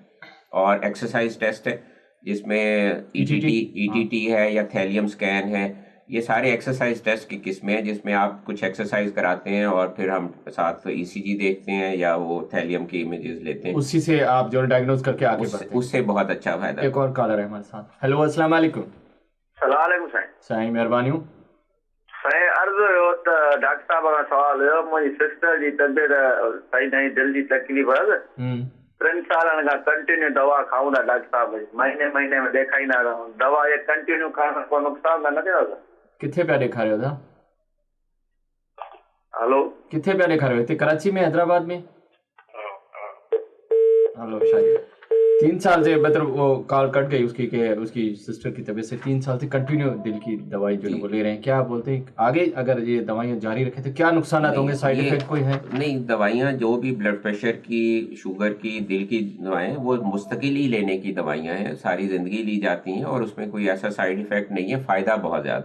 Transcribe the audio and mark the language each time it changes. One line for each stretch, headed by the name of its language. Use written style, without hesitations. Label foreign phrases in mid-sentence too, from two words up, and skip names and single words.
Urdu: اور
English: exercise test
Urdu: ہے جس میں ای ٹی ٹی ہے یا
English: thallium scan
Urdu: ہے، یہ سارے
English: exercise test
Urdu: کی قسمیں ہیں جس میں آپ کچھ ایکسرسائز کراتے ہیں اور پھر ہم ساتھ ای سی جی دیکھتے ہیں یا وہ تھیلیم کی امیجز لیتے ہیں, اسی سے آپ جو ڈائیگنوز کر کے آگے بڑھتے ہیں. اس سے بہت اچھا فائدہ. ایک اور کالر ہے ہمارے ساتھ۔ ہیلو,
Arabic: السلام عليكم. سلام عليكم साईं।
Sindhi: साईं महिरबानी। साईं, अर्ज़ु हुयो त डॉक्टर साहब खां सवाल हुयो, मुंहिंजी सिस्टर जी तबियत सही नहीं, दिल जी तकलीफ़ है, 3 सालनि खां कंटिन्यू दवा खाऊं था डॉक्टर साहब, महीने महीने में ॾेखारींदा रहूं, दवा ये कंटिन्यू करण को नुक़सान त न थिएव? किथे पिया ॾेखारियो था? हेलो, किथे पिया ॾेखारियो? हिते कराची में, हैदराबाद में?
Urdu: ہیلو، شاید 3 سال سے مطلب وہ کال کٹ گئی اس کی کہ اس کی سسٹر کی طبیعت سے 3 سال سے کنٹینیو دل کی دوائی جو ہے وہ لے رہے ہیں، کیا بولتے ہیں آگے اگر یہ دوائیاں جاری رکھیں تو کیا نقصان ہوں گے,
English: side effect
Urdu: کوئی ہے? نہیں، دوائیاں جو بھی
English: blood pressure
Urdu: کی، شوگر کی، دل کی دوائیں وہ مستقل ہی لینے کی دوائیاں ہیں، ساری زندگی لی جاتی ہیں اور اس میں کوئی ایسا
English: side effect
Urdu: نہیں ہے، فائدہ بہت زیادہ ہے.